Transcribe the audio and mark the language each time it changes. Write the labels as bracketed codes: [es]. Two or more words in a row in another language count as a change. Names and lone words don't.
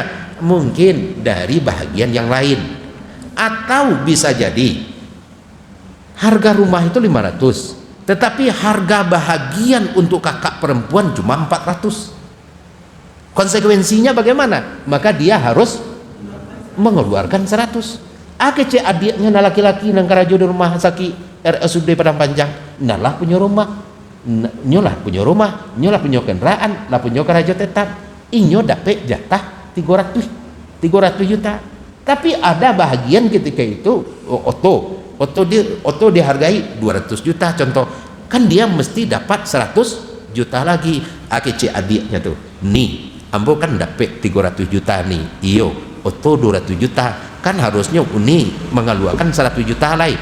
[id] Mungkin dari bahagian yang lain. Atau bisa jadi harga rumah itu 500, tetapi harga bahagian untuk kakak perempuan cuma 400. Konsekuensinya bagaimana? Maka dia harus mengeluarkan 100. [min] Kece adiknya na laki-laki nang karajo di rumah sakit RSUD Padang Panjang, nalah punya rumah, nyolah punya rumah, nyolah punya kendaraan, lah punya karajo tetap, inyo dapat jatah 300 juta. [id] Tapi ada bahagian ketika itu Oto dihargai 200 juta contoh, kan dia mesti dapat 100 juta lagi. [min] Kece adiknya tuh, nih ambo kan dapat 300 juta nih, iyo Oto 200 juta, kan harusnya uni mengeluarkan 100 juta lagi.